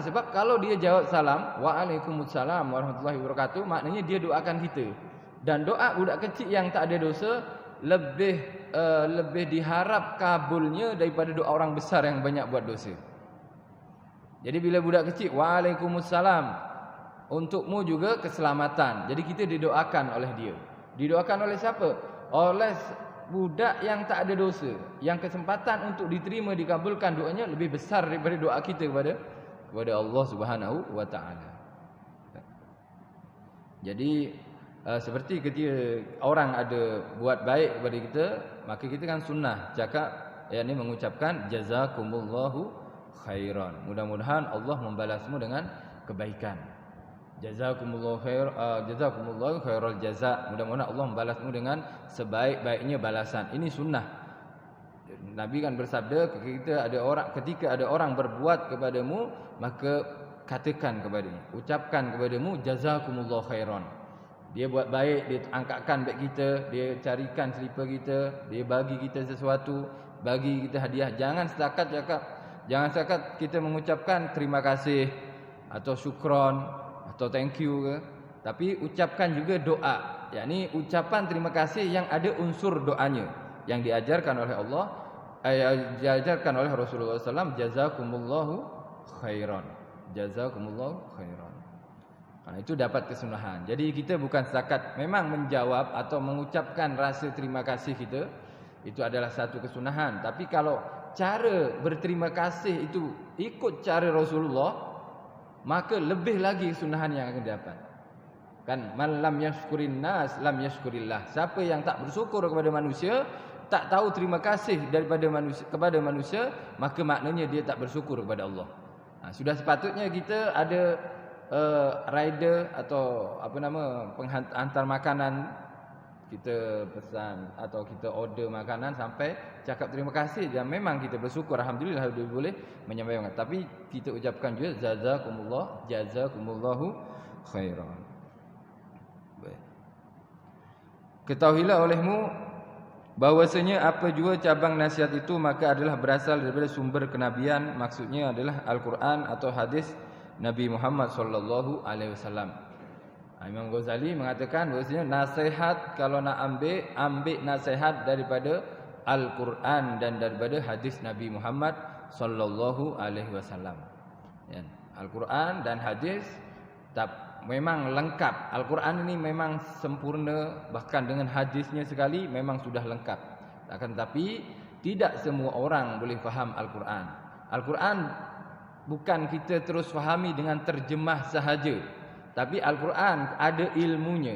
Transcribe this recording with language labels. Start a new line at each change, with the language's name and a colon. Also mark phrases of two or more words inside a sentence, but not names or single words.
Malay: Sebab kalau dia jawab salam,
Arabic: وعليكم السلام ورحمة الله وبركاته,
Malay: maknanya dia doakan kita. Dan doa budak kecil yang tak ada dosa lebih diharap kabulnya daripada doa orang besar yang banyak buat dosa. Jadi bila budak kecil, Waalaikumsalam, untukmu juga keselamatan. Jadi kita didoakan oleh dia. Didoakan oleh siapa? Oleh budak yang tak ada dosa, yang kesempatan untuk diterima, dikabulkan doanya lebih besar daripada doa kita kepada
Arabic: الله سبحانه وتعالى.
Malay: Jadi seperti ketika orang ada buat baik kepada kita, maka kita kan sunnah cakap, yakni mengucapkan
Arabic: جزاكم الله خيرا.
Malay: Mudah-mudahan Allah membalasmu dengan kebaikan.
Arabic: جزاكم الله خير، جزاكم الله خير الجزاء.
Malay: Mudah-mudahan Allah membalasmu dengan sebaik-baiknya balasan. Ini sunnah. Nabi kan bersabda, ketika ada orang berbuat kepadamu, maka katakan kepadanya, ucapkan kepadamu
Arabic: جزاكم الله خيرا.
Malay: Dia buat baik, dia angkatkan beg kita, dia carikan selipar kita, dia bagi kita sesuatu, bagi kita hadiah. Jangan setakat kita mengucapkan terima kasih atau syukron atau
English: thank you
Malay: ke, tapi ucapkan juga doa, yakni ucapan terima kasih yang ada unsur doanya yang diajarkan oleh Allah, diajarkan oleh Rasulullah SAW.
Arabic: جزاكم الله خيرا، جزاكم الله خيرا.
Malay: Itu dapat kesunahan. Jadi kita bukan setakat memang menjawab atau mengucapkan rasa terima kasih kita, itu adalah satu kesunahan. Tapi kalau cara berterima kasih itu ikut cara Rasulullah, maka lebih lagi kesunahan yang akan didapat.
Arabic: Kan من لم يشكر الناس لم يشكر الله.
Malay: Siapa yang tak bersyukur kepada manusia, tak tahu terima kasih kepada manusia, maka maknanya dia tak bersyukur kepada Allah. Sudah sepatutnya kita ada rider atau penghantar makanan, kita pesan atau kita order makanan sampai cakap terima kasih, dan memang kita bersyukur, alhamdulillah boleh menyampaikan. Tapi kita ucapkan juga
Arabic: جزاكم الله خيرا.
Malay: Baik. Ketahuilah olehmu bahwasanya apa jua cabang nasihat itu maka adalah berasal daripada sumber kenabian, maksudnya adalah Al-Quran atau hadis Nabi Muhammad
Arabic: صلى الله عليه وسلم.
Malay: Imam Ghazali mengatakan bahwasanya nasihat kalau nak ambil nasihat daripada Al-Quran dan daripada hadis Nabi Muhammad
Arabic: صلى الله عليه وسلم.
Malay: Ya, Al-Quran dan hadis memang lengkap. Al-Quran ini memang sempurna, bahkan dengan hadisnya sekali memang sudah lengkap. Akan tetapi tidak semua orang boleh faham Al-Quran. Al-Quran bukan kita terus fahami dengan terjemah sahaja, tapi Al-Quran ada ilmunya.